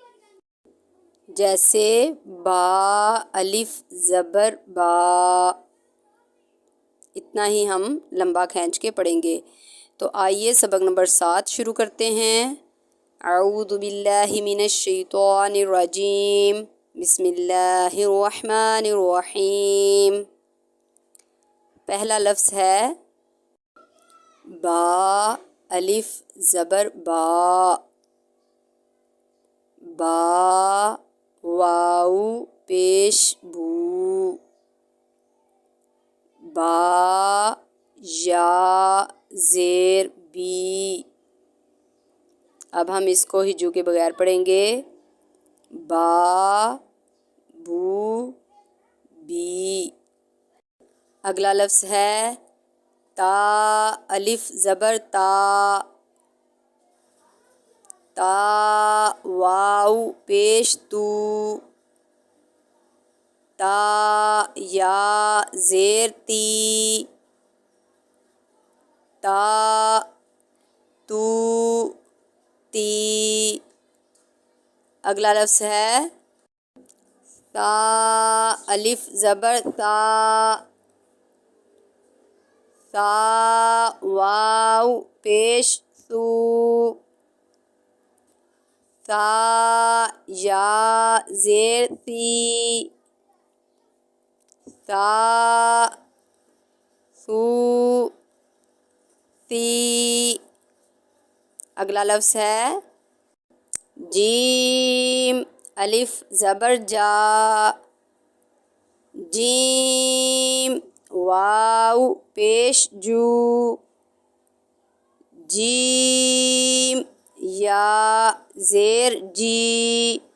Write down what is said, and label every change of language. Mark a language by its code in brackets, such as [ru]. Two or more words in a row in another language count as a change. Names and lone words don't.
[ur] جیسے با الف زبر با، اتنا ہی ہم لمبا کھینچ کے پڑھیں گے۔ تو آئیے سبق نمبر 7 شروع کرتے ہیں۔ [ar] اعوذ باللہ من الشیطان الرجیم، بسم اللہ الرحمن الرحیم۔ [ur] پہلا لفظ ہے با الف زبر با، با واو پیش بو، با یا زیر بی. اب ہم اس کو ہجو کے بغیر پڑھیں گے. با بو بی. اگلا لفظ ہے تا الف زبر تا. تا واو پیش تو. تا یا زیر تی. تا تو تی. اگلا لفظ ہے تا الف زبر تا. تا واو پیش ثو. تا یا زیر تی. تا ثو تی. اگلا لفظ ہے جیم الف زبر جا. جیم واو پیش جو. جیم یا زیر جی.